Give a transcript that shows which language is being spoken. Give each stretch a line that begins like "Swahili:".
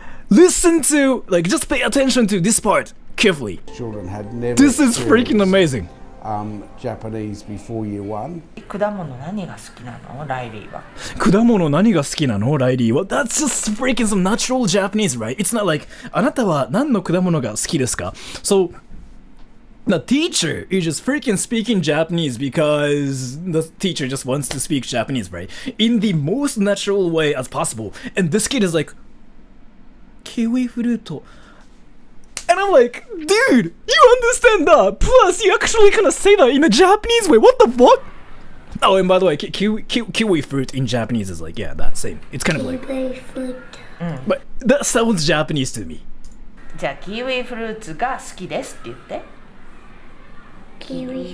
English: Listen to, like, just pay attention to this part carefully. Children had never This is freaking experienced, amazing. Japanese before year 1.
Japanese: 果物何が好きなのライリーは果物何が好きなの Riley?
English: Well, that's just freaking some natural Japanese, right? It's not like,
Japanese: あなたは何の果物が好きですか?
English: So, the teacher is just freaking speaking Japanese because the teacher just wants to speak Japanese, right? In the most natural way as possible. And this kid is like, kiwi fruit. And I'm like, dude, you understand that? Plus, you actually kind of say that in a Japanese way. What the fuck? Oh, and by the way, kiwi fruit in Japanese is like, yeah, that same. It's kind of like, Kiwi fruit. but that sounds Japanese to me.
Japanese: じゃあキウイフルーツが好きですって言ってキウイ